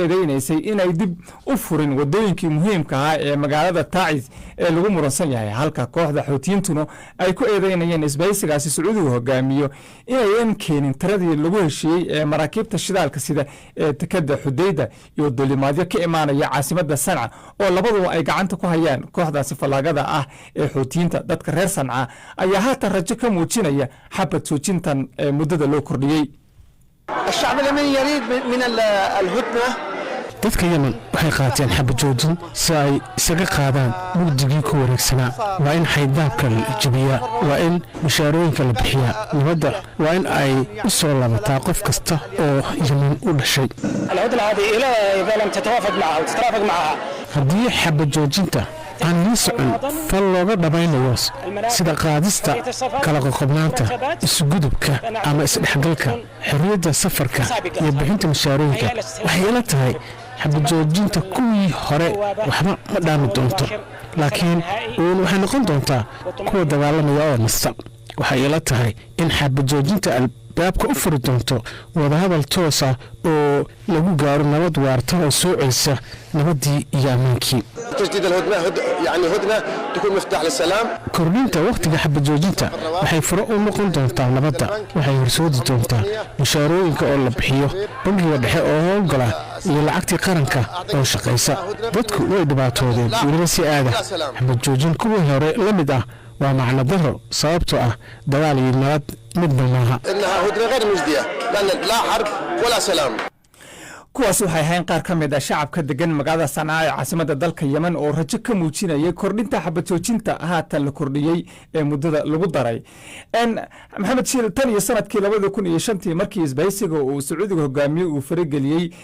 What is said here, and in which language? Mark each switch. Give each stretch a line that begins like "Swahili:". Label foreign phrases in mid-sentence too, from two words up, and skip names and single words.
Somali: eedeynaysay inay dib u furin wadooyinkii muhiimka ah ee magaalada Taiz ee lagu muransan yahay halka kooxda xuutiyiintuna ay ku eedeynayeen isbahaysigaasi sacuudiga hogaamiyo inayan keenin tiradii lagu heshiiyey ee maraakiibta shidaalka sida ee dekada Xudayda iyo duulimaadyo ka imaanaya caasimadda Sanca oo labaduba ay gacanta ku hayaan kooxdaasi fallaagada ah ee xuutiyiinta dadka reer Sanca ayaa haatan rajo ka muujinaya xabad joojintan muddada loo kordhiyey
Arabic: الشعب اليمني يريد من الهدنة
Somali: dadka yemen waxay qaateen xabad joojin si ay isaga qaadaan mugdigii ku wareegsanaa waa in xaydaabka la jabiyaa waa in mushaarooyinka la bixiyaa nabadda waa in ay u soo laabataa qof kasta oo yemen u dhashay
Arabic: الهدنة هذه إذا لم تتوافق معها أو تترافق معها
Somali: haddii xabad joojinta aan la socon fal looga dhamaynayo sida qaadista kala qoqobnaanta isgudubka ama isdhexgalka xorriyadda safarka iyo bixinta mushaarooyinka waxay ila tahay xabad joojinta kuwii hore waxba ma dhaami doonto laakiin waxay noqon doontaa kuwa dagaalamaya oo nasta waxay ila tahay in xabad joojinta albaabka u furi doonto wadahadal toos ah oo lagu gaaro nabad waarta oo soo celisa nabadii iyo ammaankii
Arabic: تجديد الهدنة يعني هدنة تكون مفتاح للسلام
Somali: kordhinta waqtiga xabad joojinta waxay furo u noqon doontaa nabadda waxay horsoodi doontaa mushaarooyinka oo la bixiyo bangiga dhexe oo howlgala iyo lacagtii qaranka oo shaqaysa dadku way dhibaatoodeen weliba si aada xabad joojin kuwii hore la mid ah waa macno daro sababtoo ah dagaal iyo nabad midna maaha
Arabic: إنها هدنة غير مجدية لأن لا حرب ولا سلام
Somali: kuwaas waxay ahayn qaar ka mid ah shacabka degan magaalada Sanaa ee caasimadda dalka Yemen oo rajo ka muujinayay kordhinta xabad joojinta haatan la kordhiyey ee muddada lagu daray maxamed shiil tan iyo sanadkii 2005 markii isbahaysiga uu sacuudiga hogaamiyey uu farageliyey